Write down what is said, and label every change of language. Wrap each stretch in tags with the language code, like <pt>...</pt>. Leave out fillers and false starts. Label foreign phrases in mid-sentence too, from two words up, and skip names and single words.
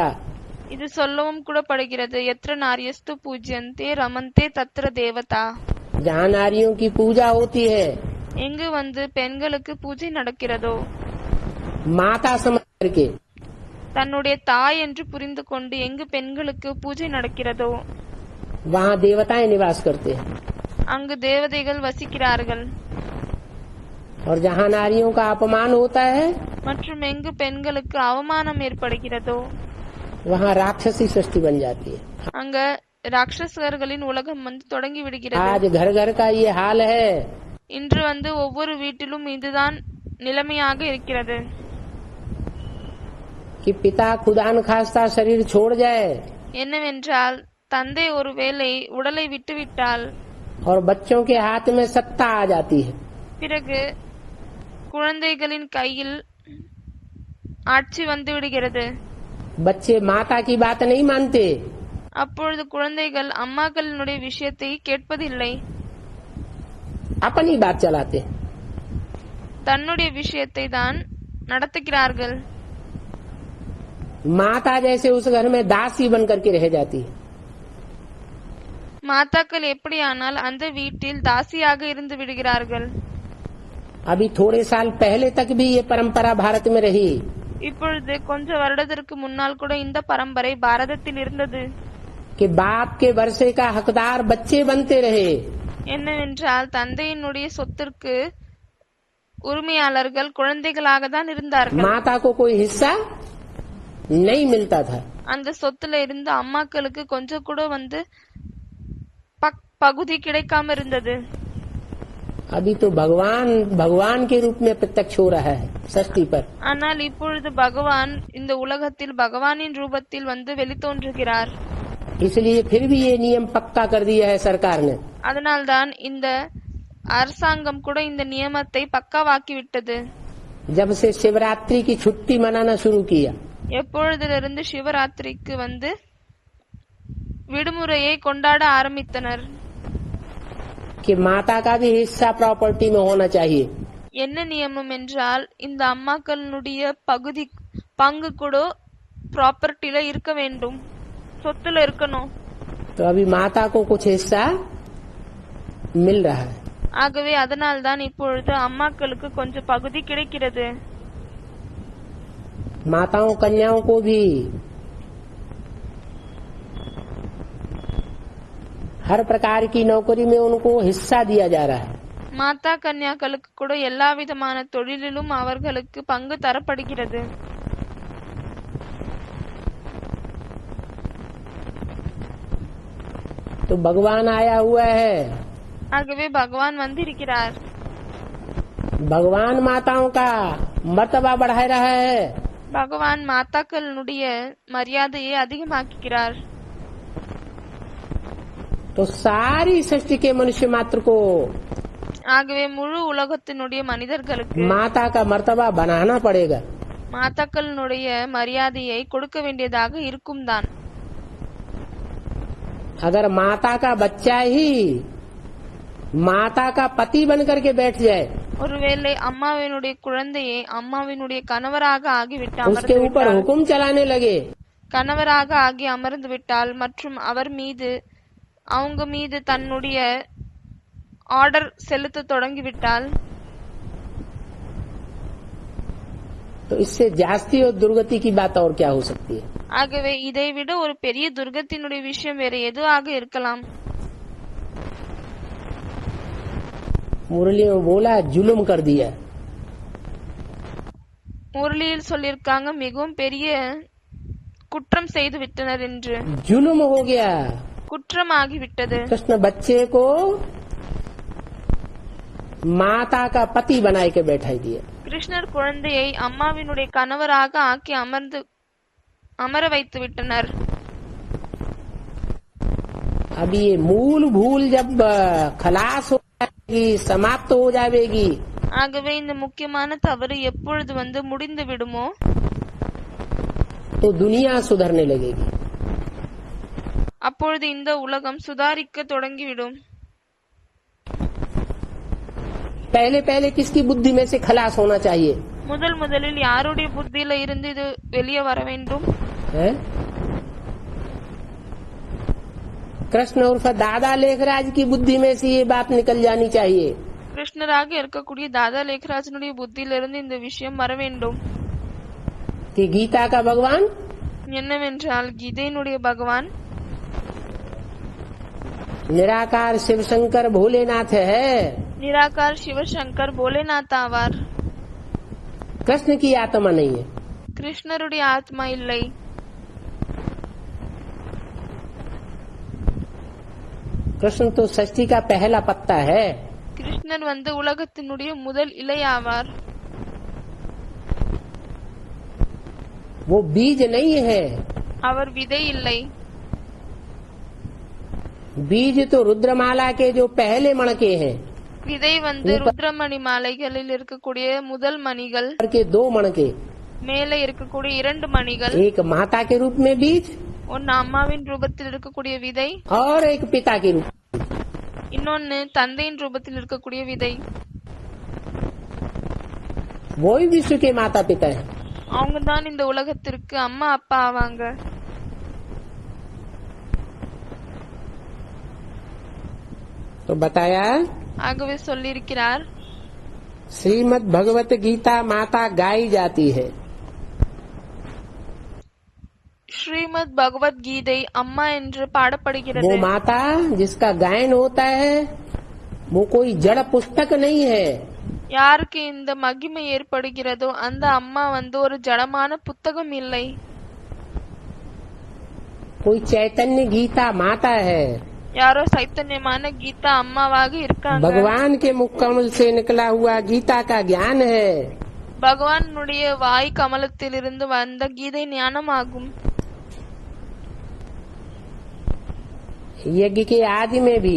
<ta>இது சொல்லவும் கூட படுகிறது.</ta> <sa>यत्र नार्यस्तु पूज्यन्ते रमन्ते तत्र देवता.</sa> <hi>जहाँ नारियों की पूजा होती है,</hi> <ta>எங்கு பெண்களுக்கு பூஜை நடக்கிறதோ,</ta> <hi>माता समझ करके,</hi> <ta>தன்னுடைய தாய் என்று புரிந்து கொண்டு எங்கு பெண்களுக்கு பூஜை நடக்கிறதோ</ta> <hi>वहाँ देवताएं निवास करते हैं.</hi> <ta>அங்கு தேவதைகள் வசிக்கிறார்கள்.</ta> <hi>और जहाँ नारियों का अपमान होता है,</hi> <ta>மற்றும் எங்கு பெண்களுக்கு அவமானம் ஏற்படுகிறதோ</ta> <hi>वहाँ राक्षसी सृष्टि बन जाती है.</hi> <ta>அங்க ராட்சசர்களின் உலகம் தொடங்கி விடுகிறது.</ta> <hi>आज घर घर का ये हाल है.</hi> <ta>இன்று ஒவ்வொரு வீட்டிலும் இதுதான் நிலைமையாக இருக்கிறது.</ta> <hi>कि पिता खुदा न खास्ता शरीर छोड़ जाए</hi> <ta>என்னவென்றால், தந்தை ஒருவேளை உடலை விட்டுவிட்டால்</ta> <hi>और बच्चों के हाथ में सत्ता आ जाती है,</hi> <ta>பிறகு குழந்தைகளின் கையில் ஆட்சி விடுகிறது.</ta> <hi>बच्चे माता की बात नहीं मानते,</hi> <ta>அப்பொழுது குழந்தைகள் அம்மாக்களினுடைய விஷயத்தை கேட்பதில்லை,</ta> <hi>अपनी बात चलाते.</hi> <ta>தன்னுடைய விஷயத்தை தான் நடத்துகிறார்கள்.</ta> <hi>माता जैसे उस घर में दासी बन करके रह जाती है.</hi> <ta>மாதாக்கள் எப்படியானால் அந்த வீட்டில் தாசியாக இருந்து விடுகிறார்கள்.</ta> <hi>अभी थोड़े साल पहले तक भी ये परंपरा भारत में रही.</hi> <ta>இப்பொழுது கொஞ்ச வருடத்திற்கு முன்னால் கூட இந்த பரம்பரை பாரதத்தில் இருந்தது.</ta> <hi>कि बाप के वर्षे का हकदार बच्चे बनते रहे.</hi> <ta>என்னவென்றால், தந்தையினுடைய சொத்திற்கு உரிமையாளர்கள் குழந்தைகளாக தான் இருந்தார்கள்.</ta> <hi>माता को कोई हिस्सा नहीं मिलता था.</hi> <ta>அந்த சொத்துல இருந்து அம்மாக்களுக்கு கொஞ்சம் கூட பகுதி கிடைக்காம இருந்தது.</ta> <hi>अभी तो भगवान के रूप में प्रत्यक्ष हो रहा है षष्ठी पर।</hi> <ta>ஆனால் இப்பொழுது பகவான் இந்த உலகத்தில் பகவானின் ரூபத்தில் வந்து வெளித்தோன்றுகிறார்.</ta> <hi>इसलिए फिर भी ये नियम पक्का कर दिया है सरकार ने।</hi> <ta>அதனால்தான் இந்த அரசாங்கம் கூட இந்த நியமத்தை பக்காவாக்கிவிட்டது.</ta> <hi>जब से शिवरात्रि की छुट्टी मनाना शुरू किया,</hi> <ta>எப்பொழுதிலிருந்து சிவராத்திரிக்கு வந்து விடுமுறையை கொண்டாட ஆரம்பித்தனர்.</ta> <hi>कि माता का भी हिस्सा प्रॉपर्टी में होना चाहिए।</hi> <ta>என்ன நியமம் என்றால் இந்த அம்மாக்களுடைய பங்கு கூட ப்ராப்பர்ட்டில இருக்க வேண்டும், சொத்துல இருக்கணும்.</ta> <hi>तो अभी माता को कुछ हिस्सा मिल रहा है।</hi> <ta>ஆகவே அதனால்தான் இப்பொழுது அம்மாக்களுக்கு கொஞ்சம் பகுதி கிடைக்கிறது.</ta> <hi>माताओं कन्याओं को भी हर प्रकार की नौकरी में उनको हिस्सा दिया जा रहा है।</hi> <ta>மாதா கன்யாக்களுக்கு கூட எல்லா விதமான தொழிலிலும் அவர்களுக்கு பங்கு தரப்படுகிறது.</ta> <hi>तो भगवान आया हुआ है,</hi> <ta>ஆகவே பகவான் வந்திருக்கிறார்.</ta> <hi>भगवान माताओं का मर्तबा बढ़ा रहा है।</hi> <ta>பகவான் மாதாக்களுடைய மரியாதையை அதிகமாக்குகிறார்.</ta> <hi>तो सारी सृष्टि के मनुष्य मात्र को</hi> <ta>ஆகவே முழு உலகத்தினுடைய மனிதர்களுக்கு</ta> <hi>माता का मर्तबा बनाना पड़ेगा।</hi> <ta>மாதாக்களுடைய மரியாதையை கொடுக்க வேண்டியதாக இருக்கும் தான்.</ta> <hi>अगर माता का बच्चा ही माता का पति बन करके बैठ जाए,</hi> <ta>ஒருவேளை அம்மாவினுடைய குழந்தையை அம்மாவினுடைய கணவராக ஆகிவிட்டு</ta> <hi>उसके</hi> <ta>அமர்ந்து</ta> <hi>ऊपर</hi> <ta>விட்டால்,</ta> <hi>हुक्म चलाने लगे,</hi> <ta>கணவராக ஆகி அமர்ந்து விட்டால் மற்றும் அவர் மீது அவங்க மீது தன்னுடைய ஆர்டர் செலுத்த தொடங்கிவிட்டால்,</ta> <hi>तो इससे जास्ती और दुर्गति की बात और क्या हो सकती है।</hi> <ta>ஆகவே இதைவிட ஒரு பெரிய துர்கத்தினுடைய விஷயம் வேற எதுவாக இருக்கலாம்.</ta> <hi>मुरली में बोला जुल्म कर दिया।</hi> <ta>முரளியில் சொல்லியிருக்காங்க மிகவும் பெரிய குற்றம் செய்து விட்டனர் என்று.</ta> <hi>जुल्म हो गया।</hi> <ta>குற்றமாகிவிட்டது.</ta> <hi>कृष्ण बच्चे को माता का पति बनाए के बैठाई दिया।</hi> <ta>கிருஷ்ணர் குழந்தையை அம்மாவினுடைய கணவராக ஆக்கி அமர வைத்து விட்டனர்.</ta> <hi>अभी ये मूल भूल जब खलास हो जाएगी, समाप्त हो जाएगी,</hi> <ta>ஆகவே இந்த முக்கியமான தவறு எப்பொழுது வந்து முடிந்து விடுமோ</ta> <hi>तो दुनिया सुधरने लगेगी।</hi> <ta>அப்பொழுது இந்த உலகம் சுதாரிக்க தொடங்கிவிடும்.</ta> <hi>पहले पहले किसकी बुद्धि में से खलास होना चाहिए</hi> <ta>முதலில் யாருடைய புத்தியில இருந்து இது வெளியே வர வேண்டும்?</ta> <hi>है? कृष्ण उर्फ दादा लेखराज की बुद्धि में से ये बात निकल जानी चाहिए।</hi> <ta>கிருஷ்ணராக இருக்கக்கூடிய தாதா லேखराजனுடைய புத்தியிலிருந்து இந்த விஷயம் வர வேண்டும்.</ta> <hi>कि गीता का भगवान</hi> <ta>என்னவென்றால் கீதையினுடைய பகவான்</ta> <hi>निराकार शिव शंकर भोलेनाथ है।</hi> <ta>निराकार சிவசங்கர் போலேநாத் ஆவார்.</ta> <hi>कृष्ण की आत्मा नहीं है।</hi> <ta>கிருஷ்ணருடைய ஆத்மா இல்லை.</ta> <hi>कृष्ण तो सृष्टि का पहला पत्ता है।</hi> <ta>கிருஷ்ணர் வந்து உலகத்தினுடைய முதல் இலை ஆவார்.</ta> <hi>वो बीज नहीं है।</hi> <ta>அவர் விதை இல்லை.</ta> <hi>बीज तो रुद्रमाला के जो पहले मणके हैं,</hi> <ta>விதை வந்து ருத்ரமணி மாலைகளில் இருக்கக்கூடிய முதல் மணிகள்,</ta> <hi>के दो मणके,</hi> <ta>மேலே இருக்கக்கூடிய 2 மணிகள்,</ta> <hi>एक माता के रूप में बीज</hi> <ta>ஒன்னு அம்மாவின் ரூபத்தில் இருக்கக்கூடிய விதை,</ta> <hi>और एक पिता के रूप।</hi> <ta>இன்னொன்னு தந்தையின் ரூபத்தில் இருக்கக்கூடிய விதை.</ta> <hi>वो ही विश्व के माता पिता है।</hi> <ta>அவங்க தான் இந்த உலகத்திற்கு அம்மா அப்பா ஆவாங்க.</ta> <hi>तो बताया</hi> <ta>ஆகவே சொல்லியிருக்கிறார்,</ta> <hi>श्रीमद् भगवत गीता माता गाई जाती है।</hi> <ta>ஸ்ரீமத் பகவத்கீதை அம்மா என்று பாடப்படுகிறது.</ta> <hi>वो माता जिसका गायन होता है वो कोई जड़ पुस्तक नहीं है।</hi> <ta>யாருக்கு இந்த மகிமை ஏற்படுகிறதோ அந்த அம்மா வந்து ஒரு ஜடமான புத்தகம் இல்லை.</ta> <hi>कोई चैतन्य गीता माता है।</hi> <ta>யாரோ சைத்தன்யமான கீதா அம்மாவாக இருக்காங்க.</ta> <hi>भगवान के मुख कमल से निकला हुआ गीता का ज्ञान है।</hi> <ta>பகவானுடைய வாய் கமலத்திலிருந்து வந்த கீதை ஞானமாகும்.</ta> <hi>यज्ञ के आदि में भी</hi>